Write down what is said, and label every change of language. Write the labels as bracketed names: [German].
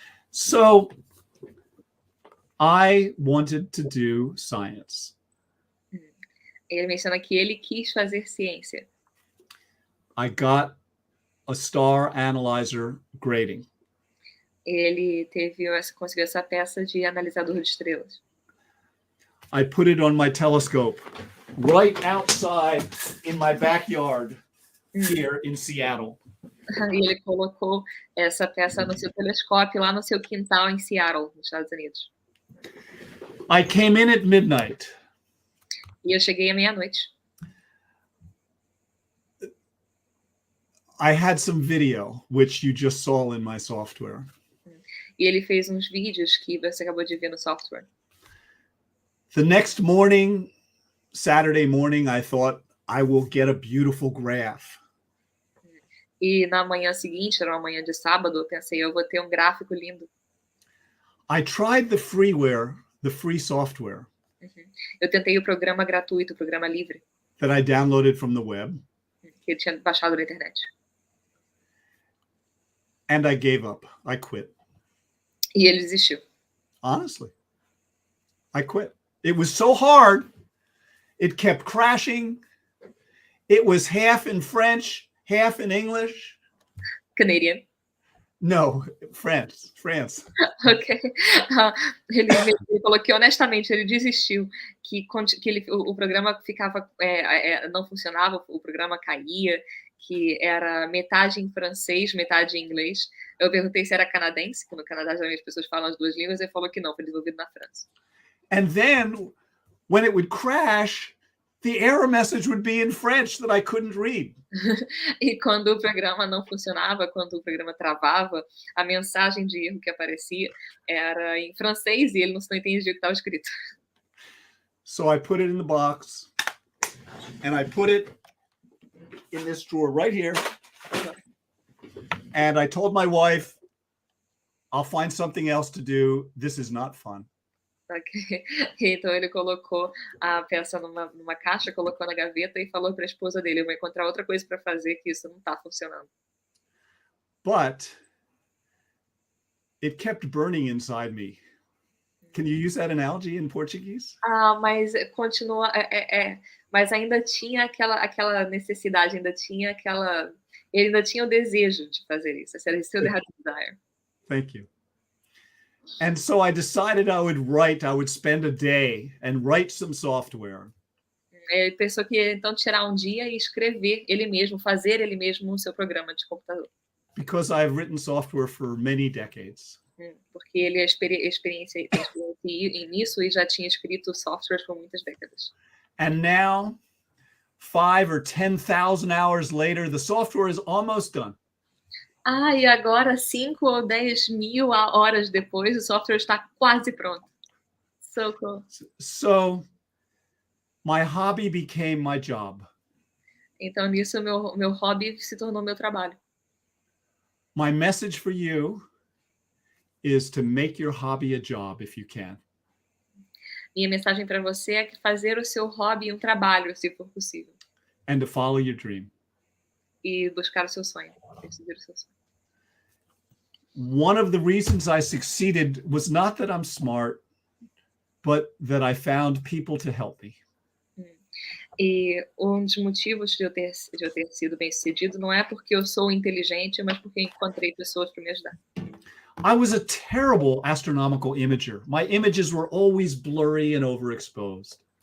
[English] So I wanted to do science. [Portuguese] Ele menciona que ele quis fazer ciência. [English] I got a star analyzer grading. [Portuguese] Ele conseguiu essa peça de analisador de estrelas. [English] I put it on my telescope right outside in my backyard here in Seattle. [Portuguese] E ele colocou essa peça no seu telescópio lá no seu quintal em Seattle, nos Estados Unidos. [English] I came in at midnight. [Portuguese] E eu cheguei à meia-noite. [English] I had some video, which you just saw in my software. [Portuguese] E ele fez uns vídeos que você acabou de ver no software. [English] The next morning, Saturday morning, I thought I will get a beautiful graph. [Portuguese] E na manhã seguinte, era uma manhã de sábado, eu pensei, eu vou ter um gráfico lindo. [English] I tried the freeware, the free software [Portuguese] Eu tentei o programa gratuito, o programa livre, [English] that I downloaded from the web, [Portuguese] que eu tinha baixado na internet. [English] and I gave up. I quit. [Portuguese] E ele desistiu. [English] Honestly, I quit. It was so hard. It kept crashing. It was half in French, half in English. Canadian. No, France. Ok. [Portuguese] Ele falou que, honestamente, ele desistiu, que o programa ficava, não funcionava, o programa caía, que era metade em francês, metade em inglês. Eu perguntei se era canadense, que no Canadá geralmente as pessoas falam as duas línguas, e ele falou que não, foi desenvolvido na França. [English] And then when it would crash, the error message would be in French that I couldn't read. [Portuguese] E quando o programa não funcionava, quando o programa travava, a mensagem de erro que aparecia era em francês e ele não entendia o que estava escrito. [English] So I put it in the box and I put it in this drawer right here. And I told my wife, I'll find something else to do. This is not fun. Okay. [Portuguese] Então ele colocou a peça numa caixa, colocou na gaveta e falou para a esposa dele, eu vou encontrar outra coisa para fazer, que isso não está funcionando. [English] But it kept burning inside me. Can you use that analogy in Portuguese? [Portuguese] Mas continua, mas ainda tinha aquela necessidade, ele ainda tinha o desejo de fazer isso. Esse era [English] still the desire. Thank you. And so I decided I would spend a day and write some software. [Portuguese] Ele pensou que ia então tirar um dia e escrever ele mesmo, fazer ele mesmo o seu programa de computador. [English] Because I've written software for many decades. [Portuguese] Porque ele é experiência nisso e já tinha escrito softwares por muitas décadas. [English] And now, 5,000 or 10,000 hours later, the software is almost done. [Portuguese] E agora 5 ou 10 mil horas depois, o software está quase pronto. [English] So cool. So, my hobby became my job. [Portuguese] Então, nisso, meu hobby se tornou meu trabalho. [English] My message for you is to make your hobby a job if you can. [Portuguese] Minha mensagem para você é que fazer o seu hobby um trabalho, se for possível. [English] And to follow your dream. [Portuguese] E buscar o seu sonho, perseguir o seu sonho. [English] One of the reasons I succeeded was not that I'm smart, but that I found people to help me. [Portuguese] E um dos motivos de eu ter sido bem-sucedido não é porque eu sou inteligente, mas porque eu encontrei pessoas para me ajudar. [English] I was a terrible astronomical imager. My images were always blurry and overexposed.